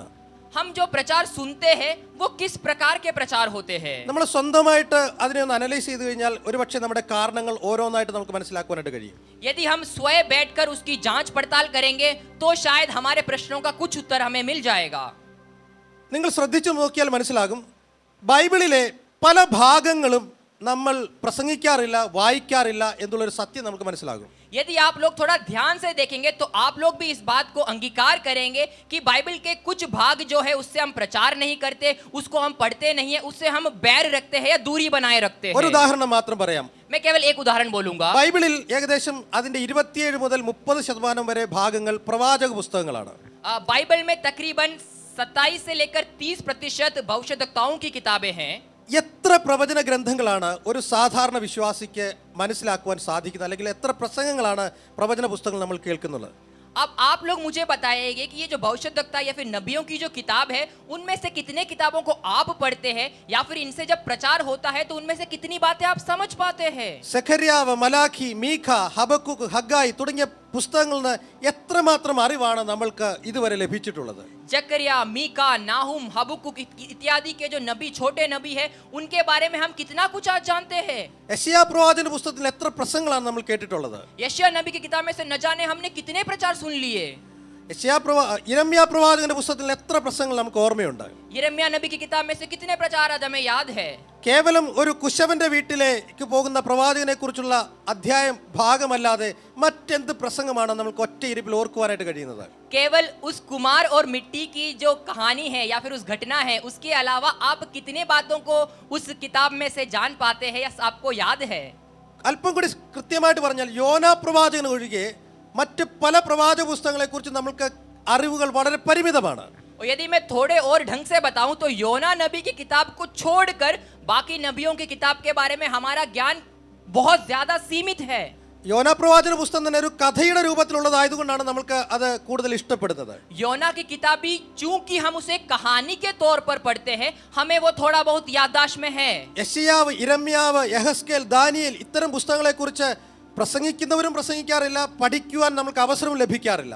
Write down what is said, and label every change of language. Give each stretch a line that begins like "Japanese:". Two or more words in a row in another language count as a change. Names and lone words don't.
Hindi: हम जो प्रचार सुनते हैं वो किस प्रकार के प्रचार होते हैं?
Malayalam: നമ്മൾ സ്വന്തമായിട്ട് അതിനെ ഒന്ന് അനലൈസ് ചെയ്തു കഴിഞ്ഞാൽ ഒരുപക്ഷെ നമ്മുടെ കാരണങ്ങൾ ഓരോന്നായിട്ട് നമുക്ക് മനസ്സിലാക്കുവാനായിട്ട് കഴിയും.
Hindi: यदि हम स्वयं बैठकर उसकी जांच पड़ताल करेंगे तो शायद हमारे प्रश्नों का कुछ उत्तर हमें मिल जाएगा।
Malayalam: നിങ്ങൾ ശ്രദ്ധിച്ചു നോക്കിയാൽ മനസ്സിലാകും, ബൈബിളിലെ പല ഭാഗങ്ങളും നമ്മൾ പ്രസംഗിക്കാറില്ല, വായിക്കാറില്ല എന്നുള്ളൊരു സത്യം നമുക്ക് മനസ്സിലാകും.
Hindi: यदि आप लोग थोड़ा ध्यान से देखेंगे तो आप लोग भी इस बात को अंगीकार करेंगे कि बाइबल के कुछ भाग जो है उससे हम प्रचार नहीं करते, उसको हम पढ़ते नहीं है, उससे हम बैर रखते हैं या दूरी बनाए रखते
Malayalam: ഒരു
Hindi: हैं।
Malayalam: ഉദാഹരണം മാത്രം പറയാം.
Hindi: मैं केवल एक उदाहरण बोलूंगा।
Malayalam: ബൈബിളിൽ ഏകദേശം അതിന്റെ 27 മുതൽ 30% വരെ ഭാഗങ്ങൾ പ്രവാചക പുസ്തകങ്ങളാണ്.
Hindi: बाइबल में तकरीबन 27 से लेकर 30% भविष्यद्वक्ताओं की किताबें हैं।
Malayalam: എത്ര പ്രവചന ഗ്രന്ഥങ്ങളാണ് ഒരു സാധാരണ വിശ്വാസിക്ക് മനസ്സിലാക്കുവാൻ സാധിക്കുന്നത്, അല്ലെങ്കിൽ എത്ര പ്രസംഗങ്ങളാണ് പ്രവചന പുസ്തകങ്ങൾ നമ്മൾ കേൾക്കുന്നത്?
Hindi: अब आप लोग मुझे बताइएगा कि ये जो भविष्यद्वक्ता या फिर नबियों की जो किताब है उनमें से कितने किताबों को आप पढ़ते हैं या फिर इनसे जब प्रचार होता है तो उनमें से कितनी बातें आप समझ पाते हैं?
Malayalam: സെഖര്യാവ്, മലാഖി, മീഖ, ഹബക്കുക്ക്, ഹഗ്ഗായി തുടങ്ങിയ പുസ്തകങ്ങളിൽ നിന്ന് എത്രമാത്രം അറിവാണ് നമ്മൾക്ക് ഇതുവരെ ലഭിച്ചിട്ടുള്ളത്?
Hindi: जकरिया, मीका, नाहुम, हबक्कुक इत्यादि के जो नबी, छोटे नबी है, उनके बारे में हम कितना कुछ आज जानते हैं?
Malayalam: യെശയ്യാ പ്രവാചന പുസ്തകത്തിൽ എത്ര പ്രസംഗങ്ങളാണ് നമ്മൾ കേട്ടിട്ടുള്ളത്?
Hindi: यशायाह नबी की किताब में से न जाने हमने कितने प्रचार सुन लिए।
Malayalam: യിരെമ്യാ പ്രവാചകന്റെ പുസ്തകത്തിൽ എത്ര പ്രസംഗങ്ങൾ നമുക്ക് ഓർമ്മയുണ്ട്?
Hindi: यिर्मयाह नबी की किताब में से कितने प्रचार आज हमें याद है?
Malayalam: കേവലം ഒരു കുശവന്റെ വീട്ടിലേക്ക് പോകുന്ന പ്രവാചകനെ കുറിച്ചുള്ള അധ്യായം ഭാഗമല്ലാതെ മറ്റെന്ത് പ്രസംഗമാണ് നമുക്ക് ഒറ്റ ഇരിപ്പിൽ ഓർക്കുവാനായിട്ട് കഴിയുന്നത്?
Hindi: केवल उस कुमार और मिट्टी की जो कहानी है या फिर उस घटना है, उसके अलावा आप कितने बातों को उस किताब में से जान पाते हैं या आपको याद है?
Malayalam: അല്പം കൂടി കൃത്യമായിട്ട് പറഞ്ഞാൽ യോനാ പ്രവാചകൻ ഒഴികെ മറ്റ് പല പ്രവാചക പുസ്തകങ്ങളെ കുറിച്ച് നമുക്ക് അറിവുകൾ വളരെ പരിമിതമാണ്.
Hindi: और यदि मैं थोड़े और ढंग से बताऊं तो योना नबी की किताब को छोड़कर बाकी नबियों की किताब के बारे में हमारा ज्ञान बहुत ज्यादा सीमित है।
Malayalam: യോനാ പ്രവാചന പുസ്തകം തന്നെ ഒരു കഥയുടെ രൂപത്തിലുള്ളതായതുകൊണ്ടാണ് നമുക്ക് അത് കൂടുതൽ ഇഷ്ടപ്പെടുന്നത്.
Hindi: योना की किताब भी चूंकि हम उसे कहानी के तौर पर पढ़ते हैं, हमें वो थोड़ा बहुत याददाश्त में है।
Malayalam: യെശയ്യാവ്, യിരെമ്യാവ്, യഹസ്കേൽ, ദാനിയേൽ ഇത്തരം പുസ്തകങ്ങളെ കുറിച്ച് പ്രസംഗിക്കുന്നവരും പ്രസംഗിക്കാറില്ല, പഠിക്കുവാൻ നമുക്ക് അവസരം ലഭിക്കാറില്ല.